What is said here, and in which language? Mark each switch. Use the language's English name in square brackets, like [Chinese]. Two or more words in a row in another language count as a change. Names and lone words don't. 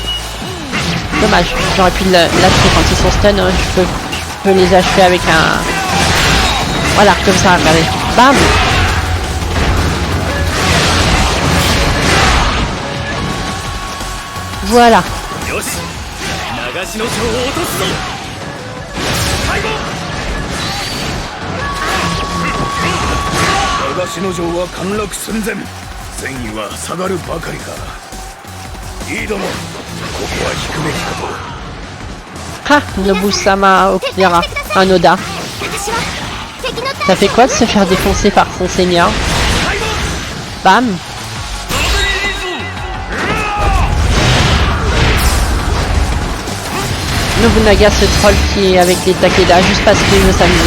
[French] Dommage, j'aurais pu le lâcher quand ils sont stun. Hein. Je peux les achever avec un... Voilà, comme ça, regardez. Bam! Voilà. [Japanese] 長篠城は陥落寸前、戦意は下がるばかりか。いいども、ここは引くべきかと。 [French] Ah, Nobu-sama Okuyara, un Oda. Ça fait quoi de se faire défoncer par son seigneur? Bam! Nobunaga, ce troll qui est avec les Takeda juste parce qu'il veut s'amuser.